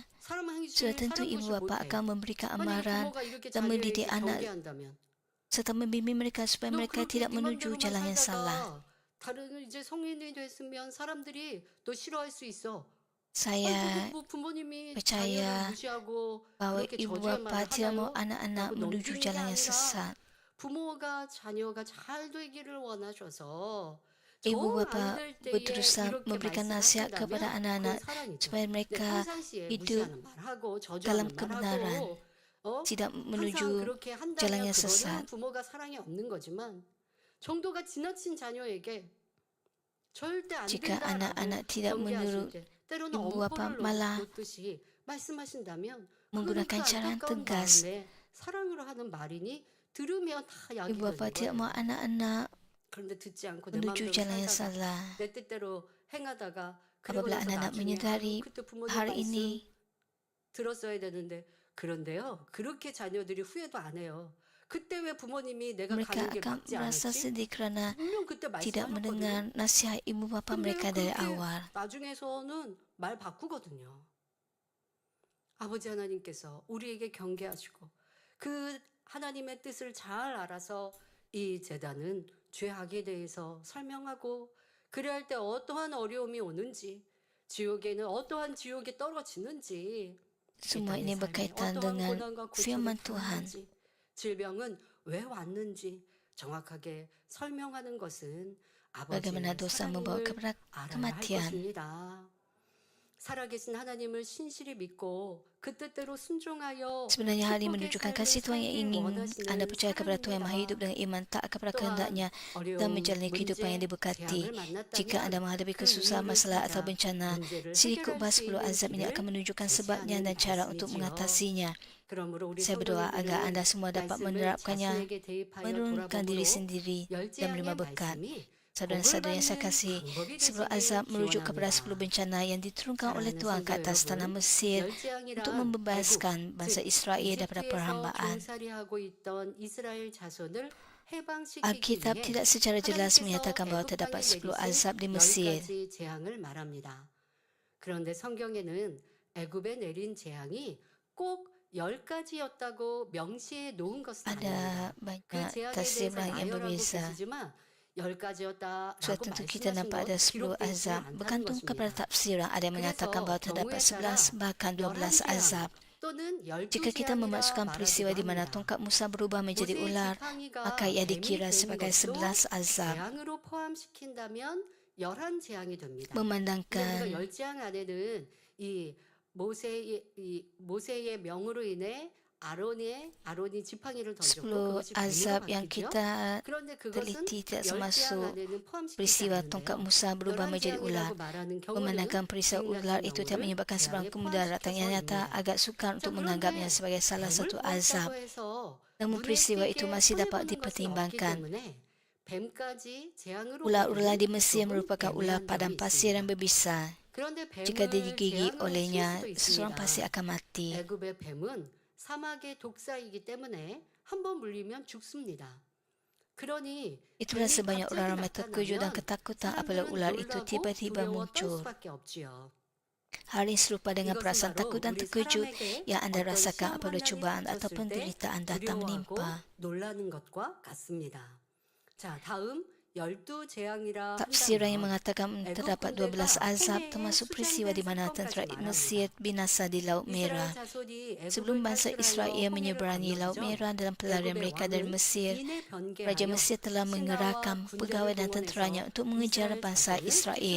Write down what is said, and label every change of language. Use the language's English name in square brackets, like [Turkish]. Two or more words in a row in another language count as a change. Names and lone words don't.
[Korean] 사람 행위 [Malay] Sudah [Korean] 중에 [Malay] tentu [Korean] 사람 [Malay] ibu [Korean] 것이 [Malay] bapa [Korean] 못해. [Malay] akan memberikan [Korean] 만약에 [Malay] amaran [Korean] 부모가 이렇게 [Malay] dan mendidik [Korean] 자녀에게 [Malay] anak [Korean] 경계한다면 [Malay] serta membimbing mereka supaya [Korean] 너 [Malay] mereka [Korean] 그렇게 [Malay] tidak [Korean] 네 [Malay] menuju [Korean] 맘대로만 [Malay] jalan yang salah. [Korean] 살다가 다른 이제 성인이 됐으면 사람들이 너 싫어할 수 있어. [Malay] Saya [Korean] 뭐 부모님이 자녀를 [Malay] percaya [Korean] 무시하고 [Malay] bahwa [Korean] 그렇게 [Malay] ibu [Korean] 저주할 [Malay] bapa [Korean] 말을 [Malay] tidak [Korean] 하나요? [Malay] mau anak-anak [Korean] 라고 [Malay] menuju [Korean] 넘기는 게 [Malay] jalan yang [Korean] 아니라 [Malay] sesat. [Korean] 부모가 자녀가 잘 되기를 원하셔서 [Malay] Ibu [Korean] 정 [Malay] bapa [Korean] 안 될 때에 [Malay] berusaha [Korean] 이렇게 [Malay] memberikan nasihat kepada [Korean] 말씀하신다면 그건 [Malay] anak-anak [Korean] 사랑이죠. [Malay] supaya [Korean] 근데 [Malay] mereka [Korean] 평상시에 [Malay] hidup [Korean] 무시하는 말하고 [Malay] dalam [Korean] 저주하는 [Malay] kebenaran, [Korean] 말하고 [Malay] tidak [Korean] 항상 [Malay] menuju [Korean] 그렇게 [Malay] jalan [Korean] 한다면 [Malay] yang [Korean] 그거는 [Malay] sesat. [Korean] 부모가 사랑이 없는 거지만 정도가 지나친 자녀에게 절대 안 [Malay] Jika [Korean] 된다라고 [Malay] anak-anak tidak [Korean] 경계하실 [Malay] menurut [Korean] 때 때로는 [Malay] ibu bapa [Korean] 엄포를 [Malay] malah [Korean] 놓듯이 말씀하신다면 그거는 그 [Malay] menggunakan cara yang [Korean] 안타까운 [Malay] tegas. [Korean] 마음에 사랑으로 하는 말이니 들으면 다 약이 [Malay] Ibu bapa [Korean] 되는 [Malay] tidak mahu [Korean] 거예요. [Malay] anak-anak [Korean] 그런데 듣지 않고 내 [Malay] menuju [Korean] 마음대로 [Malay] jalan yang [Korean] 살다가 [Malay] salah. [Korean] 내 뜻대로 행하다가 그리고 [Malay] Apabila [Korean] 나서 [Malay] anak-anak [Korean] 나중에 [Malay] menyedari [Korean] 그때 부모님 [Malay] hari [Korean] 말씀 [Malay] ini, [Korean] 들었어야 되는데 그런데요. 그렇게 자녀들이 후회도 안 해요. 그때 왜 부모님이 내가 [Malay] mereka [Korean] 가는 길 [Malay] akan [Korean] 맞지 [Malay] merasa [Korean] 않았지? [Malay] sedih kerana [Korean] 분명 그때 [Malay] tidak [Korean] 말씀하셨거든요. [Malay] mendengar nasihat ibu bapa [Korean] 근데 [Malay] mereka dari [Korean] 그렇게 [Malay] awal. [Korean] 나중에서는 말 바꾸거든요. 아버지 하나님께서 우리에게 경계하시고 그 하나님의 뜻을 잘 알아서 이 제단은 죄악에 대해서 설명하고 그래야 할 때 어떠한 어려움이 오는지 지옥에는 어떠한 지옥이 떨어지는지 이 [Malay] Semua [Korean] 땅의 [Malay] ini [Korean] 삶에 [Malay] berkaitan [Korean] 어떠한 [Malay] dengan [Korean] 고난과 고초를 [Malay] firman Tuhan. [Korean] 당하는지 질병은 왜 왔는지 정확하게 설명하는 것은 [Malay] Bagaimana [Korean] 아버지의 [Malay] dosa membawa [Korean] 사랑임을 [Malay] kepada [Korean] 알아야 할 [Malay] kematian. [Korean] 것입니다. 살아계신 하나님을 신실히 믿고 그 뜻대로 순종하여 [Malay] Sebenarnya hal ini [Korean] 축복의 [Malay] menunjukkan [Korean] 삶을 [Malay] kasih Tuhan yang [Korean] 살길 [Malay] ingin [Korean] 원하시는 [Malay] anda percaya kepada Tuhan yang maha hidup [Korean] 사랑입니다. [Malay] dengan iman taat kepada [Korean] 또한 [Malay] kehendaknya dan [Korean] 어려움, [Malay] menjalani kehidupan yang [Korean] 문제, [Malay] diberkati. [Korean] 재앙을 [Malay] Jika anda [Korean] 만났다면 [Malay] menghadapi [Korean] 그 [Malay] kesusahan, [Korean] 이유를 [Malay] masalah atau [Korean] 찾아 [Malay] bencana, [Korean] 문제를 [Malay] siri [Korean] 해결할 [Malay] khutbah [Korean] 수 [Malay] 10 [Korean] 있는 [Malay] azab ini akan [Korean] 길을 [Malay] menunjukkan sebabnya [Korean] 제시하는 [Malay] dan cara untuk [Korean] 말씀이지요. [Malay] mengatasinya. [Korean] 그러므로 우리 [Malay] Saya berdoa agar [Korean] 성도님들은 [Malay] anda semua dapat [Korean] 말씀을 [Malay] menerapkannya, [Korean] 자신에게 대입하여 [Malay] menurunkan diri [Korean] 돌아봄으로 [Malay] sendiri dan menerima [Korean] 열재앙의 [Malay] berkat. [Korean] 말씀이 [Malay] Saudara-saudara yang saya [Korean] 복을 받는 [Malay] kasih, [Korean] 방법이 [Malay] 10 [Korean] 되시길 [Malay] azab merujuk kepada 10 [Korean] 기원합니다. [Malay] bencana yang diturunkan oleh [Korean] 사랑하는 [Malay] Tuhan ke [Korean] 성도 [Malay] atas tanah [Korean] 여러분, [Malay] Mesir untuk [Korean] 열재앙이란 애굽, [Malay] membebaskan bangsa [Korean] 즉 [Malay] Israel daripada [Korean] 이집트에서 [Malay] perhambaan. [Korean] 종살이하고 있던 이스라엘 자손을 해방시키기 [Malay] Alkitab [Korean] 위해 [Malay] tidak secara jelas [Korean] 하나님께서 [Malay] menyatakan bahawa [Korean] 애굽 [Malay] terdapat [Korean] 땅에 [Malay] 10 [Korean] 내리신 [Malay] azab di [Korean] 10 [Malay] Mesir. [Korean] 가지 재앙을 말합니다. 그런데 성경에는 애굽에 내린 재앙이 꼭 10가지였다고 명시해 놓은 것은 아닙니다. [Malay] Ada [Korean] 그 [Malay] banyak [Korean] 재앙에 [Malay] tafsir [Korean] 대해서 [Malay] yang [Korean] 나열하고 [Malay] berbeza. [Korean] 계시지만 10가지였다라고 [Malay] Suatu tentu kita [Korean] 말씀하신 [Malay] nampak ada [Korean] 것 [Malay] 10 [Korean] 기록되어 있지는 [Malay] azab. [Korean] 않다는 [Malay] Bergantung kepada [Korean] 것입니다. [Malay] tafsiran. Ada yang menyatakan bahawa [Korean] 그래서 [Malay] terdapat [Korean] 경우에 따라 [Malay] 11 bahkan 12 [Korean] 11재앙 [Malay] azab. [Korean] 또는 [Malay] Jika kita [Korean] 12재앙이라 [Malay] memasukkan peristiwa [Korean] 말하기도 [Malay] di mana [Korean] 합니다. [Malay] tongkat Musa berubah menjadi [Korean] 모세의 [Malay] ular, [Korean] 지팡이가 [Malay] maka ia [Korean] 뱀이 [Malay] dikira [Korean] 된 [Malay] sebagai [Korean] 것도 [Malay] 11 azab. [Korean] 재앙으로 포함시킨다면 11재앙이 됩니다. 근데 우리가 [Malay] Memandangkan [Korean] 10재앙 안에는 이 모세의 명으로 인해 아론이 지팡이를 던졌고 [Malay] 10 [Korean] 그것이 뱀으로 [Malay] azab yang [Korean] 바뀌죠. [Malay] kita [Korean] 그런데 그것은 [Malay] teliti tidak [Korean] 10재앙 [Malay] termasuk [Korean] 안에는 포함시키지 [Malay] peristiwa tongkat [Korean] 않는데요. [Malay] Musa berubah menjadi ular. [Korean] 11재앙이라고 말하는 경우는 [Malay] Memandangkan peristiwa ular itu tidak menyebabkan sebarang kemudaratan yang nyata, agak sukar untuk menganggapnya sebagai salah satu azab. Namun peristiwa itu masih dapat dipertimbangkan. Ular-ular di Mesir merupakan ular padang pasir yang berbisa. Jika digigit olehnya, seseorang pasti akan mati. [Korean] 애굽의 뱀은 사막의 독사이기 때문에 한번 물리면 죽습니다. 그러니 [Malay] Itulah [Korean] 뱀이 [Malay] sebabnya [Korean] 갑자기 [Malay] orang ramai terkejut dan [Korean] 나타나면 [Malay] ketakutan apabila [Korean] 사람들은 [Malay] ular itu [Korean] 놀라고 [Malay] tiba-tiba [Korean] 두려워 떨 [Malay] muncul. [Korean] 수밖에 없지요. [Malay] Hal ini serupa dengan [Korean] 이것은 [Malay] perasaan [Korean] 바로 [Malay] takut dan [Korean] 우리 [Malay] terkejut [Korean] 사람에게 [Malay] yang anda [Korean] 어떤 [Malay] rasakan [Korean] 시험 [Malay] apabila [Korean] 환난이 [Malay] cubaan atau [Korean] 닥쳤을 때 [Malay] penderitaan datang [Korean] 두려워하고 [Malay] menimpa. [Korean] 놀라는 것과 같습니다. 자, 다음 12재앙이라 [Malay] Tafsiran yang [Korean] 한다면 [Malay] mengatakan terdapat 12 azab termasuk peristiwa di mana tentera Mesir binasa di Laut Merah. Sebelum bangsa Israel menyeberangi Laut Merah dalam pelarian mereka dari Mesir, Raja Mesir telah mengerahkan pegawai dan tenteranya untuk mengejar bangsa Israel.